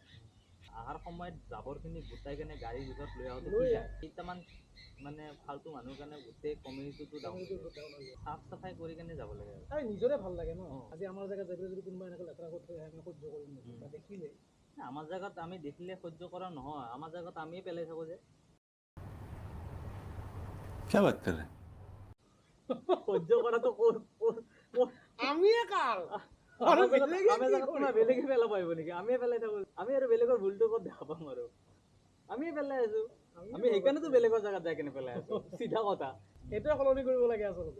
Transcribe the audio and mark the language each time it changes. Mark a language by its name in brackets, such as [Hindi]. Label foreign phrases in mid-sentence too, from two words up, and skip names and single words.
[Assamese] অহাৰ সময়ত জাবৰখিনি গোটাই কেনে গাড়ীৰ ভিতৰত লৈ আহোঁতে লৈ কি যায় কেইটামান মানে ফাল্টু মানুহৰ কাৰণে গোটেই কমিউনিটিটো ডাউন চাফ চাফাই কৰি কেনে যাব লাগে আৰু নিজৰে ভাল লাগে ন আজি আমাৰ জেগাত যাই পেলাই যদি কোনোবা এনেকৈ লেতেৰা কৰি থৈ আহে আমি সহ্য কৰিম নেকি বা দেখিলে আমাৰ জেগাত আমি দেখিলে সহ্য কৰা নহয় আমাৰ জেগাত আমিয়ে পেলাই থাকোঁ যে [Hindi] क्या बात कर रहे हैं [Assamese] সহ্য কৰাটো আমিয়ে কাৰ বেলেগে পেলাব পাৰিব নেকি আমিয়ে পেলাই থাকোঁ আমি আৰু বেলেগৰ ভুলটো ক'ত দেখা পাম আৰু আমিয়ে পেলাই আছোঁ আমি সেইকাৰণেতো বেলেগৰ জেগাত যাই কেনে পেলাই আছোঁ চিধা কথা সেইটোৱে সলনি কৰিব লাগে আচলতে